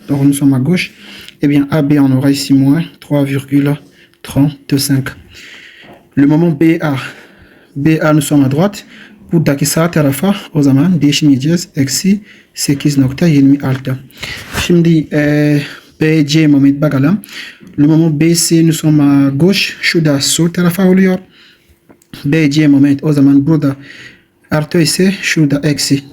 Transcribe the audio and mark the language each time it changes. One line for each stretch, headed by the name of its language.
French: Donc, nous sommes à gauche. Eh bien, A, B, on aura ici moins 3,35. Le moment BA, nous sommes à droite.
Turkish: buradaki sağ tarafa o zaman değişmeyeceğiz. Eksi 8.26. Şimdi BC moment bakalım.
French: Le moment BC nous sommes à gauche.
Turkish: Şurada sol tarafa oluyor. BC moment o zaman burada artı ise şurada eksi.